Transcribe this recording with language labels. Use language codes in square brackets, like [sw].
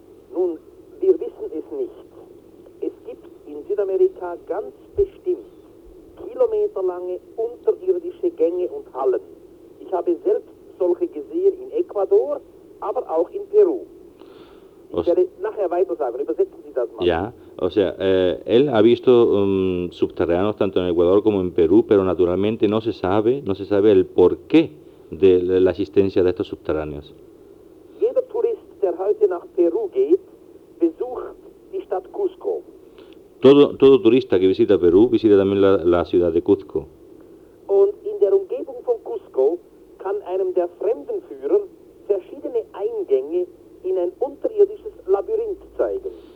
[de] Nun, wir wissen es nicht. Es gibt in Südamerika ganz bestimmt kilometerlange unterirdische Gänge und Hallen. Ich habe selbst solche gesehen in Ecuador, aber auch in Peru. Ich werde nachher weiter sagen, übersetzen Sie das mal. Ja. [es] O sea, él ha visto subterráneos tanto en Ecuador como en Perú, pero naturalmente no se sabe el porqué de la existencia de estos subterráneos. [de] Jeder Tourist, der heute nach Peru geht, besucht die Stadt Cusco. [es] Todo turista que visita Perú visita también la ciudad de Cusco. [de] Und in der Umgebung von Cusco kann einem der Fremdenführer verschiedene Eingänge in ein unterirdisches Labyrinth zeigen.